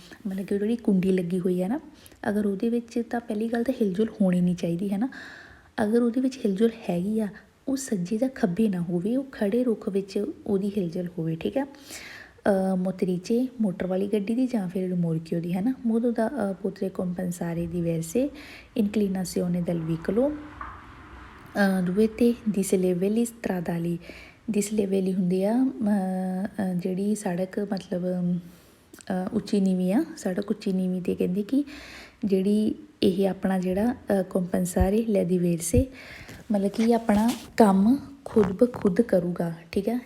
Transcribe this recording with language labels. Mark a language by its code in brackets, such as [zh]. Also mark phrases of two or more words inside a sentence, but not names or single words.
[pa] ਮਤਲਬ ਕਿ ਜਿਹੜੀ ਕੁੰਡੀ ਲੱਗੀ ਹੋਈ ਹੈ ਨਾ, ਅਗਰ ਉਹਦੇ ਵਿੱਚ ਤਾਂ ਪਹਿਲੀ ਗੱਲ ਤਾਂ ਹਿਲਜੁਲ ਹੋਣੀ ਨਹੀਂ ਚਾਹੀਦੀ, ਹੈ ਨਾ। ਅਗਰ ਉਹਦੇ ਵਿੱਚ ਹਿਲਜੁਲ ਹੈਗੀ ਆ, ਉਹ ਸੱਜੇ ਜਾਂ ਖੱਬੇ ਨਾ ਹੋਵੇ, ਉਹ ਖੜ੍ਹੇ ਰੁੱਖ ਵਿੱਚ ਉਹਦੀ ਹਿਲਜੁਲ ਹੋਵੇ, ਠੀਕ ਹੈ। ਮੋਤਰੀਚੇ ਮੋਟਰ ਵਾਲੀ ਗੱਡੀ ਦੀ, ਜਾਂ ਫਿਰ ਰਿਮੋਰਕਿਓ ਦੀ, ਹੈ ਨਾ। [it] modo da poter compensare diverse inclinazioni del veicolo durante dislivelli stradali। [pa] dislivelli ਹੁੰਦੀ ਆ ਜਿਹੜੀ ਸੜਕ, ਮਤਲਬ ਉੱਚੀ ਨੀਵੀਂ ਆ, ਸੜਕ ਉੱਚੀ ਨੀਵੀਂ 'ਤੇ ਕਹਿੰਦੇ ਕਿ ਜਿਹੜੀ ਇਹ ਆਪਣਾ ਜਿਹੜਾ [it] compensare le diverse [pa] ਮਤਲਬ ਕਿ ਆਪਣਾ ਕੰਮ ਖੁਦ ਬ ਖੁਦ ਕਰੂਗਾ, ਠੀਕ ਹੈ।